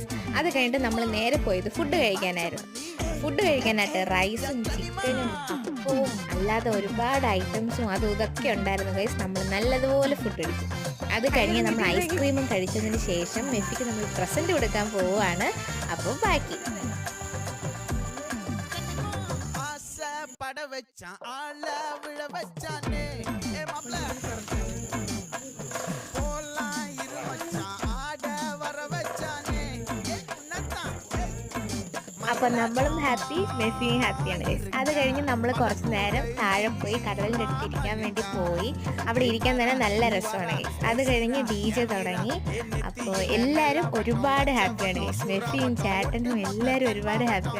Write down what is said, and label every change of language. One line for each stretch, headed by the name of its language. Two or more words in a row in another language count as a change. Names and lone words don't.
Malayalam: അത് കഴിഞ്ഞിട്ട് നമ്മൾ നേരെ പോയത് ഫുഡ് കഴിക്കാനായിരുന്നു. ഫുഡ് കഴിക്കാനായിട്ട് റൈസും ചിക്കനും അപ്പവും അല്ലാതെ ഒരുപാട് ഐറ്റംസും അതും ഇതൊക്കെ ഉണ്ടായിരുന്നു ഗൈസ്. നമ്മൾ നല്ലതുപോലെ ഫുഡ് കഴിച്ചു. അത് കഴിഞ്ഞ് നമ്മൾ ഐസ്ക്രീമും കഴിച്ചതിന് ശേഷം മെസ്സിക്ക് നമ്മൾ പ്രസൻറ്റ് കൊടുക്കാൻ പോവുകയാണ്. അപ്പോൾ ബാക്കി
Tamil: பட வச்சான் ஆள விழ வச்சானே ஏ மாப்ள போலாம் இரு மச்சான் ஆட வர வச்சானே உன்னதான்
Malayalam: അപ്പോൾ നമ്മളും ഹാപ്പി, മെസ്സിയും ഹാപ്പിയാണ് ഗൈസ്. അത് കഴിഞ്ഞ് നമ്മൾ കുറച്ച് നേരം താഴെ പോയി കടലിൻ്റെ അടുത്ത് ഇരിക്കാൻ വേണ്ടി പോയി. അവിടെ ഇരിക്കാൻ തന്നെ നല്ല രസമാണ് ഗൈസ്. അത് കഴിഞ്ഞ് DJ തുടങ്ങി. അപ്പോൾ എല്ലാവരും ഒരുപാട് ഹാപ്പിയാണ് ഗൈസ്. മെസ്സിയും ചേട്ടനും എല്ലാവരും ഒരുപാട് ഹാപ്പിയാണ്.